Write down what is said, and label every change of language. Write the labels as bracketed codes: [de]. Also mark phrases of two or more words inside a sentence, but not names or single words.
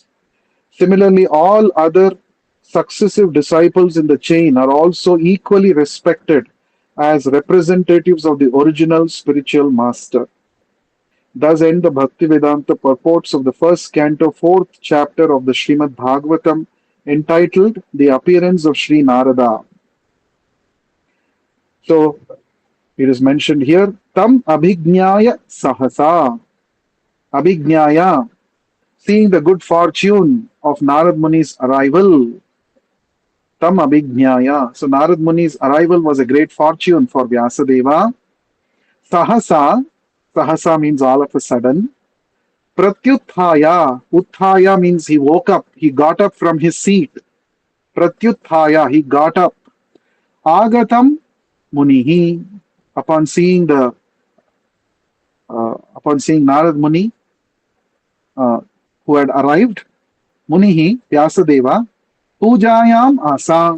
[en] Similarly, all other successive disciples in the chain are also equally respected as representatives of the original spiritual master. Thus end the Bhaktivedanta purports of the first canto, 4th chapter of the Srimad Bhagavatam, entitled The Appearance of Sri Nārada. So, it is mentioned here, [sa] Tam abhijñāya sahasa. Abhijñāya, [en] seeing the good fortune of Narad Muni's arrival. [sa] Tam abhijñāya. [en] So, Narad Muni's arrival was a great fortune for Vyasadeva. [sa] Sahasa, sahasa [en] means all of a sudden. [sa] Pratyuthaya, uthaya [en] means he woke up, he got up from his seat. Pratyuthaya, he got up. [sa] Agatam Munihi, [en] upon seeing Narad Muni, who had arrived, Munihi, Vyasadeva, [sa] Pujayam Asa.